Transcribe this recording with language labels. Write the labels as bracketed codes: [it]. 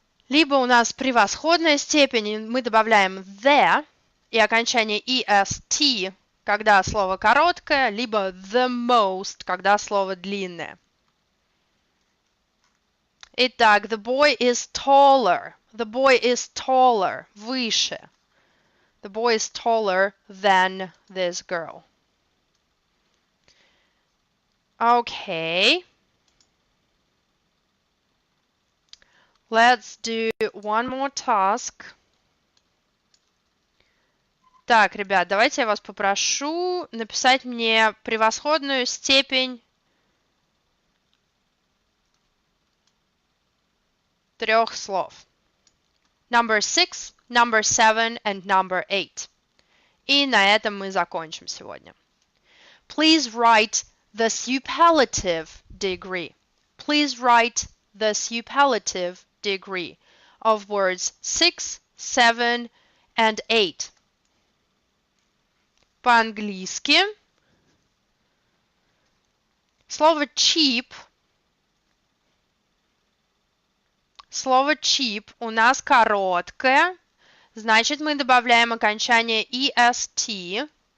[ru] Либо у нас превосходная степень, и мы добавляем the и окончание est, когда слово короткое, либо the most, когда слово длинное. [en] Итак, the boy is taller. The boy is taller. Выше. The boy is taller than this girl. Okay. Let's do one more task. [ru] Так, ребят, давайте я вас попрошу написать мне превосходную степень трех слов. [en] Number 6, number 7 and number 8. [ru] И на этом мы закончим сегодня. [en] Please write the superlative degree. Please write the superlative degree of words 6, 7 and 8. [ru] По-английски слово cheap. Слово cheap у нас короткое, значит мы добавляем окончание est.